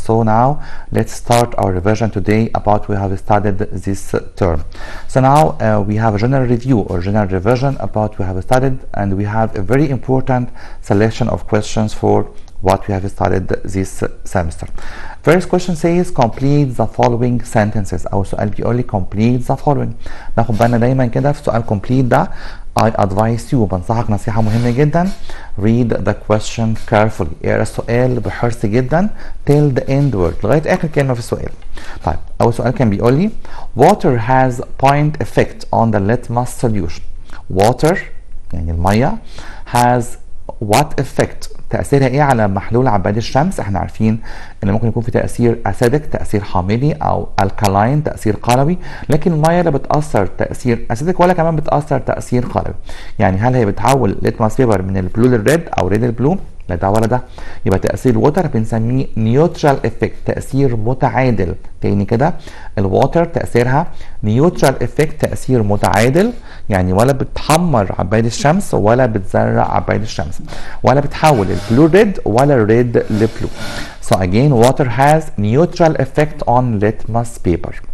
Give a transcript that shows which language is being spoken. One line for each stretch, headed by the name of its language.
English: So now let's start our revision today about what we have studied this term. So now we have a general review or general revision about what we have studied, and we have a very important selection of questions for what we have studied this semester. First question says complete the following sentences.
Arabic: أو سؤال بيقول لي
English: complete the following.
Arabic: ناخد بالنا دايما كده في سؤال complete ده
English: I advise you،
Arabic: بنصحك نصيحة مهمة جدا.
English: read the question carefully.
Arabic: اقرا السؤال بحرص جدا
English: till the end word،
Arabic: لغاية آخر كلمة في السؤال. طيب أول سؤال كان بيقول لي
English: water has point effect on the litmus solution.
Arabic: water يعني المية
English: has what effect،
Arabic: تأثيرها ايه على محلول عباد الشمس؟ احنا عارفين ان ممكن يكون في تأثير اسيدك، تأثير حامضي، او الكالاين، تأثير قلوي، لكن المية لا بتأثر تأثير اسيدك ولا كمان بتأثر تأثير قلوي. يعني هل هي بتحول ليتماس بيبر من البلو للريد او ريد للبلو؟ لا ده ولا ده. يبقى تأثير الوتر بنسميه نيوترال افكت، تأثير متعادل. تاني كده الواتر تأثيرها نيوترال افكت، تأثير متعادل، يعني ولا بتحمر عباد الشمس ولا بتزرع عباد الشمس، ولا بتحول البلو ريد ولا الريد لبلو.
English: So again water has neutral effect on litmus paper.